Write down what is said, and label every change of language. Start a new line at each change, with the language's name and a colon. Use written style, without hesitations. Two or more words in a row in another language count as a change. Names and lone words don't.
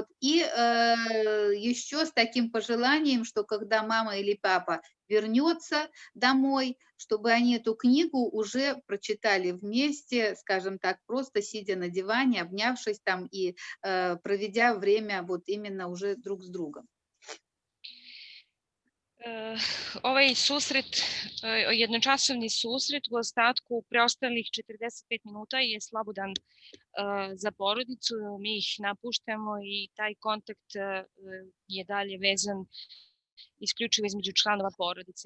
Russian: И еще с таким пожеланием, что когда мама или папа вернется домой, чтобы они эту книгу уже прочитали вместе, скажем так, просто сидя на диване, обнявшись там и проведя время вот именно уже друг с другом.
Serbian: Ovaj susret, jednočasovni susret u ostatku preostalih 45 minuta je slobodan za porodicu, mi ih napuštamo i taj kontakt je dalje vezan isključivo između članova porodice.